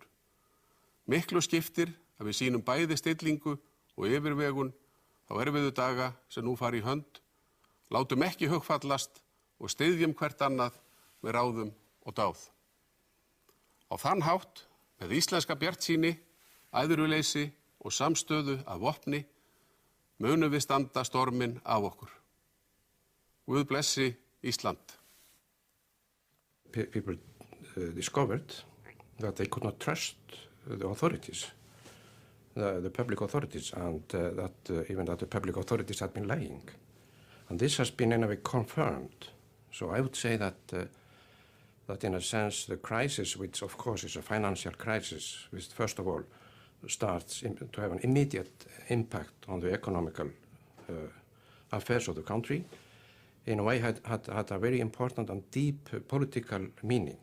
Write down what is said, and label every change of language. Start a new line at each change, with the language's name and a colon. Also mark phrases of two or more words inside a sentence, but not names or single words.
Icelandic: Miklu skiptir að við sýnum bæði stillingu og yfirvegun þá erfiðu daga sem nú fara í hönd, látum ekki hugfallast og styðjum hvert annað með ráðum og dáð. Á þann hátt, með íslenska bjartsýni, æðruleysi og samstöðu að vopni, munum við standa storminn af okkur. Guð blessi Ísland.
English: People discovered that they could not trust the authorities. the public authorities, and even that the public authorities had been lying. And this has been in a way confirmed. So I would say that that in a sense the crisis, which of course is a financial crisis, which first of all starts to have an immediate impact on the economical affairs of the country, in a way had a very important and deep political meaning.